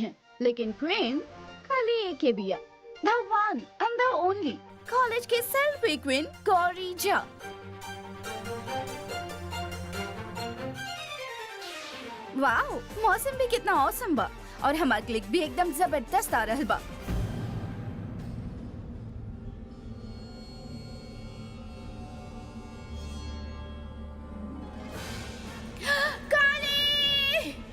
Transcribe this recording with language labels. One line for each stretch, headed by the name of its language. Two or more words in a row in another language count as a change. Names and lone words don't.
Bhojpuri: हैं, लेकिन क्वीन खाली एक ही बिया,
English: the one and the only
Bhojpuri: कॉलेज के
English: selfie queen
Bhojpuri: गौरी झा। वाओ, मौसम भी कितना औसम बा। और हमार क्लिक भी एकदम जबरदस्त आ रहल बा। काली!